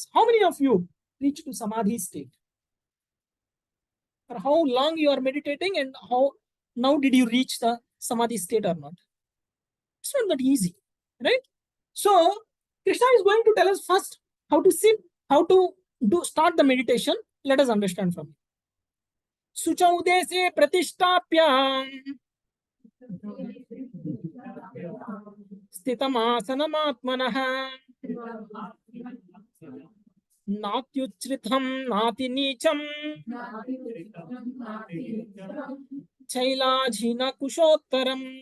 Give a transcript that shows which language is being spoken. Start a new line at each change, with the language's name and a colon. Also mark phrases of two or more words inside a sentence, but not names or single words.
English: How many of you reach to samadhi state? For how long you are meditating, and how now did you reach the samadhi state or not? It's not that easy, right? So Krishna is going to tell us first how to sit, how to start the meditation. Let us understand from it.
Sanskrit: Suchau dese pratishthapya stitamasanamaatmanah natyuchritam nati nicham chailajhina kushottaram